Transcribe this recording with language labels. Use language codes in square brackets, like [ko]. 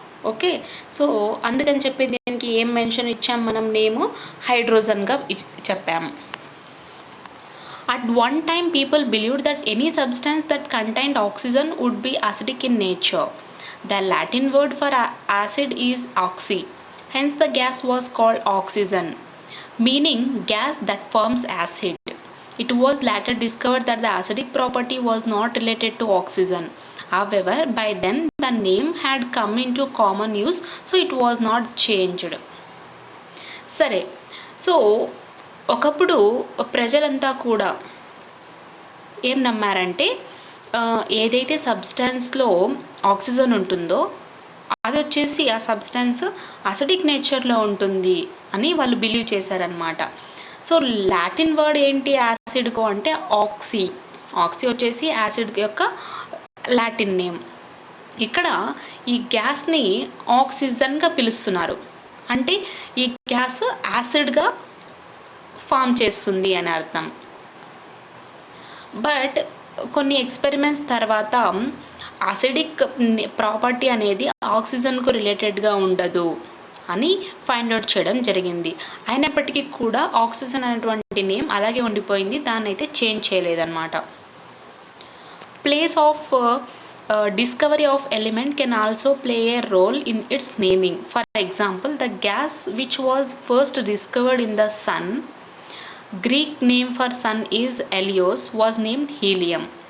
[te] Okay, so అందుకని చెప్పి దీనికి ఏం మెన్షన్ ఇచ్చాం మనం? నేము హైడ్రోజన్గా చెప్పాము. [en] At one time people believed that any substance that contained oxygen would be acidic in nature. The Latin word for acid is oxy. Hence the gas was called oxygen, meaning gas that forms acid. It was later discovered that the acidic property was not related to oxygen. However, by then the name had come into common use, so it was not changed. [te] సరే, so ఒకప్పుడు ప్రజలంతా కూడా ఏం నమ్మారంటే ఏదైతే సబ్స్టాన్స్లో oxygen ఉంటుందో అది వచ్చేసి ఆ సబ్స్టాన్స్ అసిడిక్ నేచర్లో ఉంటుంది అని వాళ్ళు బిలీవ్ చేశారనమాట. సో లాటిన్ వర్డ్ ఏంటి యాసిడ్కు అంటే ఆక్సీ. ఆక్సీ వచ్చేసి యాసిడ్ యొక్క లాటిన్ నేమ్. ఇక్కడ ఈ గ్యాస్ని ఆక్సిజన్గా పిలుస్తున్నారు. అంటే ఈ గ్యాస్ యాసిడ్గా ఫామ్ చేస్తుంది అని అర్థం. బట్ కొన్ని ఎక్స్పెరిమెంట్స్ తర్వాత అసిడిక్ ప్రాపర్టీ అనేది ఆక్సిజన్కు రిలేటెడ్గా ఉండదు అని ఫైండ్ అవుట్ చేయడం జరిగింది. అయినప్పటికీ కూడా ఆక్సిజన్ అనేటువంటి నేమ్ అలాగే ఉండిపోయింది, దాన్ని అయితే చేంజ్ చేయలేదన్నమాట. [en] Place of discovery of element can also play a role in its naming. For example, the gas which was first discovered in the sun, Greek name for sun is Helios, was named helium.